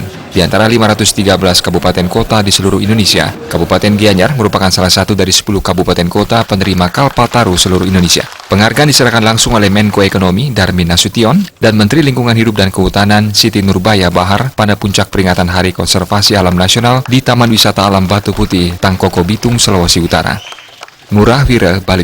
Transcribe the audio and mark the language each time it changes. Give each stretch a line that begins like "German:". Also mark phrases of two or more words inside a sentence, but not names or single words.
Indonesian: Di antara 513 kabupaten kota di seluruh Indonesia, Kabupaten Gianyar merupakan salah satu dari 10 kabupaten kota penerima Kalpataru seluruh Indonesia. Penghargaan diserahkan langsung oleh Menko Ekonomi Darmin Nasution dan Menteri Lingkungan Hidup dan Kehutanan Siti Nurbaya Bahar pada puncak peringatan Hari Konservasi Alam Nasional di Taman Wisata Alam Batu Putih, Tangkoko Bitung, Sulawesi Utara. Ngurah Wira, Bali.